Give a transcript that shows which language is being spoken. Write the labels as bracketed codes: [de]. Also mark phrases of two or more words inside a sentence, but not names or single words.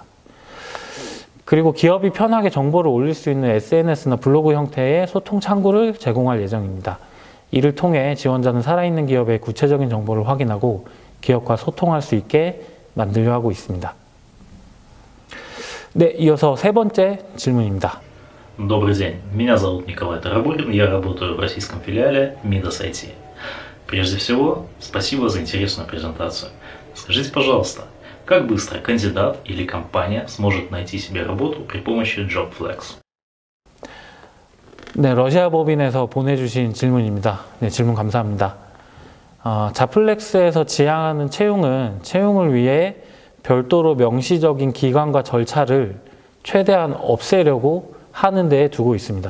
[ko] 그리고 기업이 편하게 정보를 올릴 수 있는 SNS나 블로그 형태의 소통 창구를 제공할 예정입니다. 이를 통해 지원자는 살아있는 기업의 구체적인 정보를 확인하고 기업과 소통할 수 있게 만들려 하고 있습니다. 네, 이어서 세 번째 질문입니다. [ru] Добрый день, меня зовут Николай Тарабурин, я работаю в российском филиале Midas IT. Прежде всего, спасибо за интересную презентацию. Скажите, пожалуйста, как быстро кандидат или компания сможет найти себе работу при помощи JobFlex? [ko] 네, 러시아 법인에서 보내주신 질문입니다. 네, 질문 감사합니다. 자플렉스에서 지향하는 채용은 채용을 위해 별도로 명시적인 기관과 절차를 최대한 없애려고 하는 데에 두고 있습니다.